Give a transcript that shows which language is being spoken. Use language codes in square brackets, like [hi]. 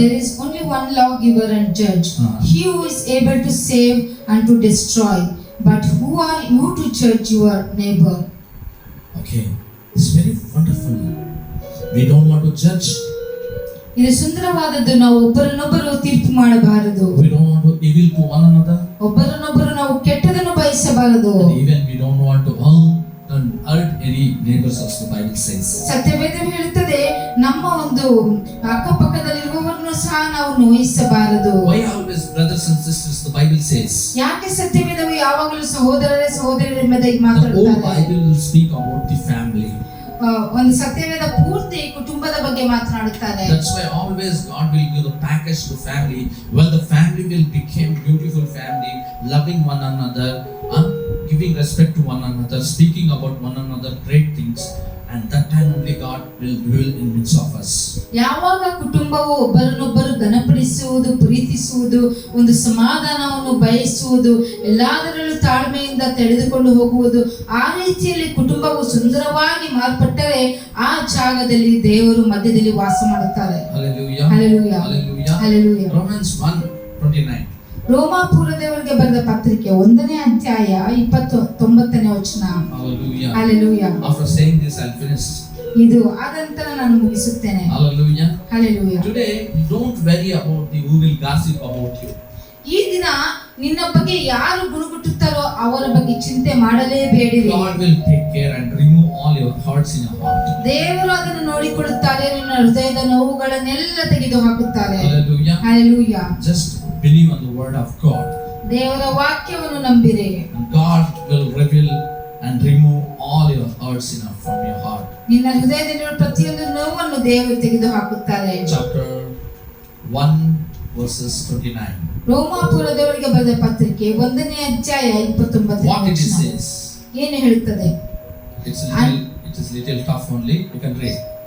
[en] There is only one lawgiver and judge. He who is able to save and to destroy. But who are you to judge your neighbor? Okay, it's very wonderful. We don't want to judge. [kn] ಇದು ಸುಂದರವಾದದ್ದು. ನಾವು ಒಬ್ಬರನ್ನೊಬ್ಬರು ತೀರ್ಪು ಮಾಡಬಾರದು. [en] We don't want to evil to one another. [kn] ಒಬ್ಬರನ್ನೊಬ್ಬರು ನಾವು ಕೆಟ್ಟದನ್ನು ಬಯಸಬಾರದು. [en] And even we don't want to hurt any neighbors, as the Bible says. [kn] ಸತ್ಯವೇದ ಹೇಳುತ್ತದೆ, ನಮ್ಮ ಒಂದು ಅಕ್ಕಪಕ್ಕದಲ್ಲಿರುವವರನ್ನು ಸಹ ನಾವು ನೋಯಿಸಬಾರದು. [en] Why always brothers and sisters, the Bible says? [kn] ಯಾಕೆ ಸತ್ಯವೇದವು ಯಾವಾಗಲೂ ಸಹೋದರರೇ ಸಹೋದರಿಯರ ಎಂಬುದಾಗಿ [en] The whole [kn] ಮಾತನಾಡುತ್ತದೆ? [en] Bible will speak about the family. [kn] ಒಂದು ಸತ್ಯವೇದ ಪೂರ್ತಿ ಕುಟುಂಬದ ಬಗ್ಗೆ ಮಾತನಾಡುತ್ತಾರೆ. [en] That's why always God will give the package to family. Well, the family will become beautiful family, loving one another, giving respect to one another, speaking about one another great things. And that time only God will dwell in midst of us. [kn] ಯಾವಾಗ ಕುಟುಂಬವು ಒಬ್ಬರನ್ನೊಬ್ಬರು ಘನಪಡಿಸುವುದು, ಪ್ರೀತಿಸುವುದು, ಒಂದು ಸಮಾಧಾನವನ್ನು ಬಯಸುವುದು, ಎಲ್ಲದರಲ್ಲೂ ತಾಳ್ಮೆಯಿಂದ ತೆಗೆದುಕೊಂಡು ಹೋಗುವುದು, ಆ ರೀತಿಯಲ್ಲಿ ಕುಟುಂಬವು ಸುಂದರವಾಗಿ ಮಾರ್ಪಟ್ಟರೆ ಆ ಜಾಗದಲ್ಲಿ ದೇವರು ಮಧ್ಯದಲ್ಲಿ ವಾಸ ಮಾಡುತ್ತಾರೆ. [en] Hallelujah. Hallelujah. Hallelujah. Hallelujah. Romans 1:29. [kn] ರೋಮಾಪುರದವರಿಗೆ ಬರೆದ ಪತ್ರಿಕೆ 1ನೇ ಅಧ್ಯಾಯ 29ನೇ ವಚನ. [en] Hallelujah. Hallelujah. After saying this, I'll finish. [kn] ಇದು ಆದಂತರ ನಾನು ಮುಗಿಸುತ್ತೇನೆ. [en] Hallelujah. Hallelujah. Today, don't worry about the who will gossip about you. [kn] ಈ ದಿನ ನಿನ್ನ ಬಗ್ಗೆ ಯಾರು ಗುಣಗುಟ್ಟುತ್ತಾರೋ ಅವರ ಬಗ್ಗೆ ಚಿಂತೆ ಮಾಡಲೇಬೇಡಿರಿ. [en] God will take care and remove all your hurts in your heart. [kn] ದೇವರು ಅದನ್ನು ನೋಡಿಕೊಳ್ಳುತ್ತಾರೆ, ನಿನ್ನ ಹೃದಯದ ನೋವುಗಳನ್ನೆಲ್ಲ ತೆಗೆದು ಹಾಕುತ್ತಾರೆ. [en] Hallelujah. Hallelujah. Just believe on the word of God. [kn] ದೇವರ ವಾಕ್ಯವನ್ನು ನಂಬಿರಿ. [en] And God will reveal and remove all your hurts from your heart. [kn] ನಿನ್ನ ಹೃದಯದಲ್ಲಿರುವ ಪ್ರತಿಯೊಂದು ನೋವನ್ನು ದೇವರು ತೆಗೆದು ಹಾಕುತ್ತಾರೆ. [en] Chapter 1 verses 29. [kn] ರೋಮಾಪುರದವರಿಗೆ ಬರೆದ ಪತ್ರಿಕೆ 1ನೇ ಅಧ್ಯಾಯ 29ನೇ [en] What it [kn] ವಚನ [en] says? [kn] ಏನು ಹೇಳುತ್ತದೆ? [en] It is little tough only. You can read.